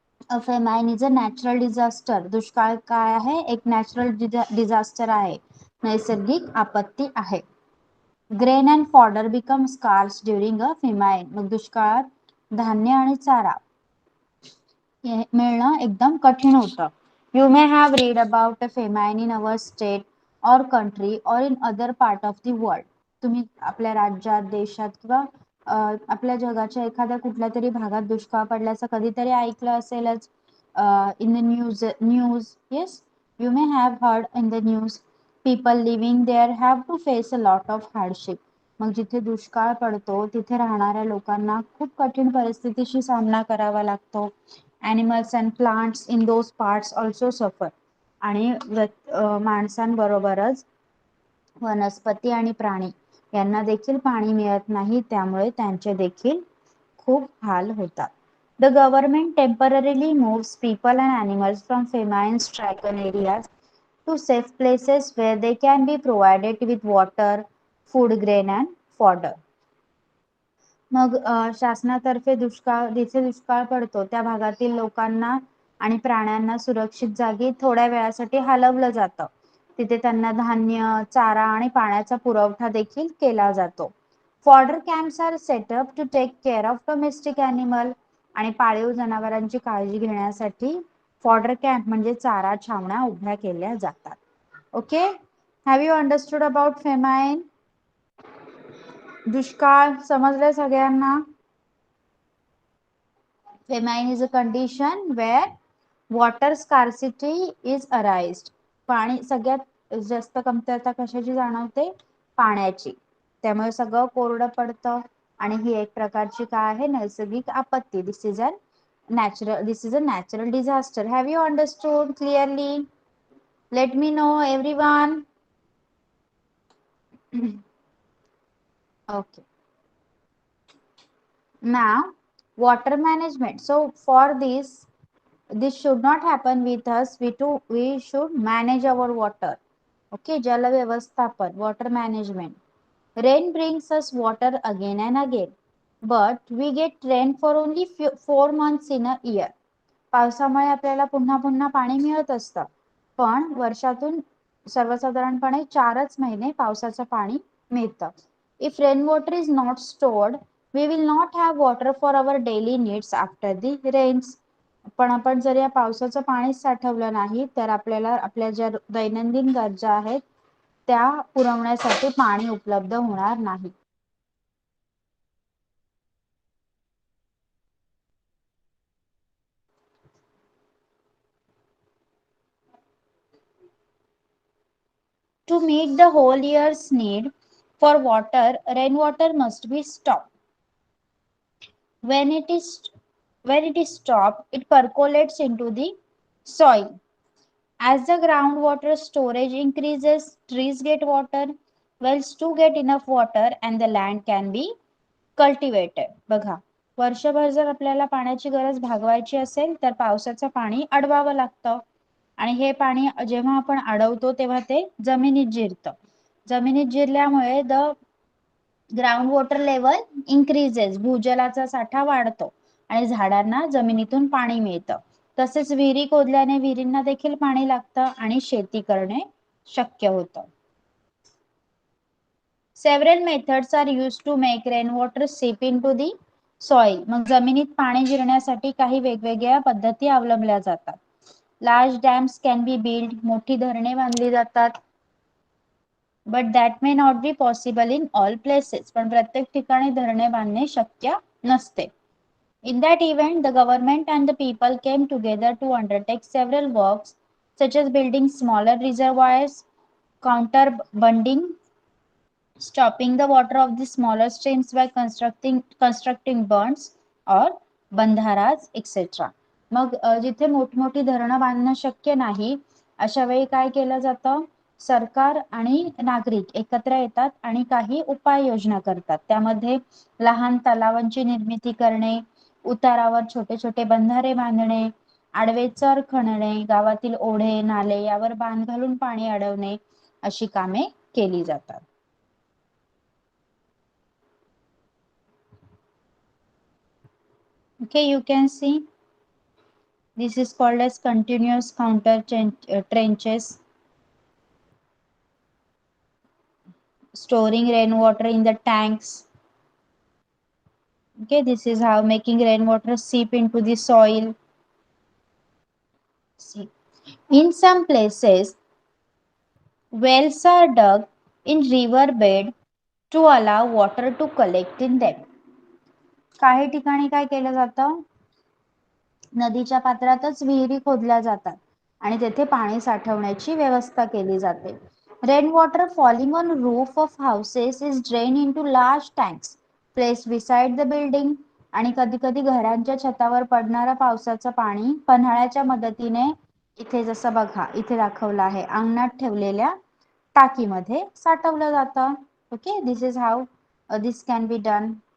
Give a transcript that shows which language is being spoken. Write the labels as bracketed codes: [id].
[en] A famine is a natural disaster. [mr] दुष्काळ काय आहे, एक नॅचरल डिझास्टर आहे, नैसर्गिक आपत्ती आहे. [en] Grain and fodder become scarce during a famine. [mr] मग दुष्काळात धान्य आणि चारा मिळणं एकदम कठीण होतं. [en] You may have read about a famine in our state or country or in other part of the world. [mr] तुम्ही आपल्या राज्यात, देशात किंवा आपल्या जगाच्या एखाद्या कुठल्या तरी भागात दुष्काळ पडल्याचं कधीतरी ऐकलं असेलच. [en] In the news, yes, you may have heard in the news. People living there have to face a lot of hardship. [mr] मग जिथे दुष्काळ पडतो तिथे राहणाऱ्या लोकांना खूप कठीण परिस्थितीशी सामना करावा लागतो. [en] Animals and plants in those parts also suffer. [mr] आणि माणसांबरोबरच वनस्पती आणि प्राणी यांना देखील पाणी मिळत नाही, त्यामुळे त्यांचे देखील खूप हाल होतात. [en] The government temporarily moves people and animals from famine stricken areas to safe places where they can be provided with water, food grain and fodder. [mr] मग शासनातर्फे जिथे दुष्काळ पडतो त्या भागातील लोकांना आणि प्राण्यांना सुरक्षित जागी थोड्या वेळासाठी हलवलं जातं. तिथे त्यांना धान्य, चारा आणि पाण्याचा पुरवठा देखील केला जातो. [en] Fodder camps are set up to take care of domestic animal. [mr] आणि पाळीव जनावरांची काळजी घेण्यासाठी फॉडर कॅम्प म्हणजे चारा छावण्या उभ्या केल्या जातात. [en] Okay, have you understood about famine? [mr] दुष्काळ समजले सगळ्यांना? [en] Famine is a condition where water scarcity is arised. [mr] पाणी सगळ्यात जास्त कमतरता कशाची जाणवते? पाण्याची. त्यामुळे सगळं कोरडं पडतं आणि ही एक प्रकारची काय आहे? नैसर्गिक आपत्ती. [en] This is a natural disaster. Have you understood clearly? Let me know everyone. Okay. Now, water management. So for this should not happen with us. We should manage our water. Okay, Jala Vyavasthapan, water management. Rain brings us water again and again, but we get rain for only 4 months in a year. [mr] पावसामुळे आपल्याला पुन्हा पुन्हा पाणी मिळत असतं, पण वर्षातून सर्वसाधारणपणे 4च महिने पावसाचं पाणी मिळतं. [en] If rainwater is not stored, we will not have water for our daily needs after the rains. [mr] पण आपण जर या पावसाचं पाणी साठवलं नाही तर आपल्याला आपल्या ज्या दैनंदिन गरजा आहेत त्या पुरवण्यासाठी पाणी उपलब्ध होणार नाही. [en] To meet the whole year's need for water, rainwater must be stopped. When it is stopped, it percolates into the soil. As the groundwater storage increases, trees get water, wells too get enough water, and the land can be cultivated. [mr] बघा, वर्षभर जर आपल्याला पाण्याची गरज भागवायची असेल तर पावसाचं पाणी अडवावं लागतं आणि हे पाणी जेव्हा आपण अडवतो तेव्हा ते जमिनीत जिरतं. जमिनीत जिरल्यामुळे [en] ground water level increases, [mr] भूजलाचा साठा वाढतो आणि झाडांना जमिनीतून पाणी मिळतं. तसेच विहिरी खोदल्याने विहिरींना देखील पाणी लागतं आणि शेती करणे शक्य होतं. [en] Several methods are used to make rainwater seep into the soil. [mr] मग जमिनीत पाणी जिरण्यासाठी काही वेगवेगळ्या पद्धती अवलंबल्या जातात. [en] Large dams can be built, [mr] मोठी धरणे बांधली जातात. [en] But that may not be possible in all places. [mr] पण प्रत्येक ठिकाणी धरणे बांधणे शक्य नसते. [en] In that event, the government and the people came together to undertake several works, such as building smaller reservoirs, counter bunding, stopping the water of the smaller streams by constructing bunds or बंधाराज etc. [mr] मग जिथे मोठमोठी धरणं बांधणं शक्य नाही अशा वेळी काय केलं जातं? सरकार आणि नागरिक एकत्र येतात आणि काही उपाययोजना करतात. त्यामध्ये लहान तलावांची निर्मिती करणे, उतारावर छोटे छोटे बंधारे बांधणे, आडवे चर खणणे, गावातील ओढे नाले यावर बांध घालून पाणी अडवणे अशी कामे केली जातात. [en] Okay, you can see this is called as continuous counter trenches. Storing rainwater in the tanks. Okay, this is how making rainwater seep into the soil. See, in some places, wells are dug in river bed to allow water to collect in them. [mr] काही ठिकाणी काय केलं जातं? नदीच्या पात्रातच विहिरी खोदल्या जातात आणि तेथे पाणी साठवण्याची व्यवस्था केली जाते. [en] Rainwater falling on roof of houses is drained into large tanks placed beside the building. [mr] आणि कधी कधी घरांच्या छतावर पडणारं पावसाचं पाणी पन्हाळ्याच्या मदतीने इथे जसं बघा इथे दाखवलं आहे अंगणात ठेवलेल्या टाकीमध्ये साठवलं जातं. [en] Okay, this is how this can be done.